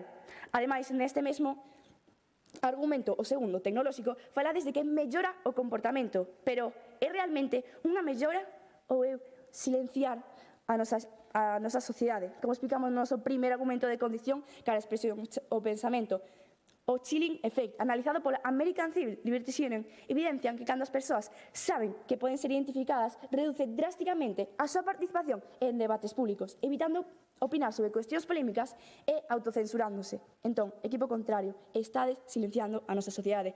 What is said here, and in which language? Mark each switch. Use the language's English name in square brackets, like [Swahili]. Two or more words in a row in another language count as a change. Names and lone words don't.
[Galician] Ademais, neste mesmo argumento, o segundo, tecnolóxico, falades de que mellora o comportamento, pero é realmente unha mellora ou é silenciar a nosa sociedade? Como explicamos no noso primeiro argumento de condición cara a expresión o pensamento. O [English] chilling effect, [Galician] analizado pola American Civil Liberties Union, evidencian que cando as persoas saben que poden ser identificadas, reduce drásticamente a súa participación en debates públicos, evitando opinar sobre cuestións polémicas e autocensurándose. Entón, equipo contrario, estades silenciando a nosa sociedade.